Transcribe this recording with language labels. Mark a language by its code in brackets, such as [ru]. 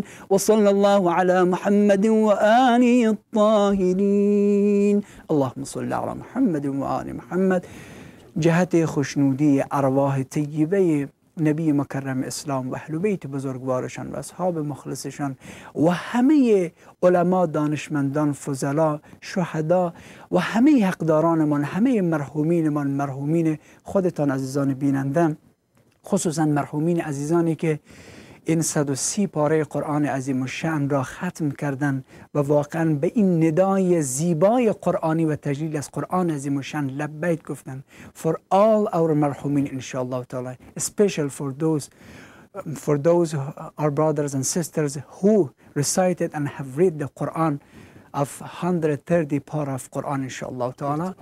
[ar] وصلى الله على محمد وآله الطاهرين. اللهم صل على محمد وآل محمد. [fa] جهت خوشنودی ارواح طیبه نبی مکرم اسلام و اهل بیت بزرگوارشان و اصحاب مخلصشان و همه علما، دانشمندان، فضلا، شهدا و همه حقدارانمان، همه مرحومینمان، مرحومین خودتان عزیزان بیننده، خصوصا مرحومین عزیزانی که این 130 پاره قرآن عظیم الشأن را ختم کردن و واقعا به این ندای زیبای قرآنی و تجلیل از قرآن عظیم الشأن لبیک گفتن. [en] For all our [fa] مرحومین انشاءالله تعالی, [en] especially for those our brothers and sisters who recited and have read the Quran of 130 part of Quran inshallah ta'ala.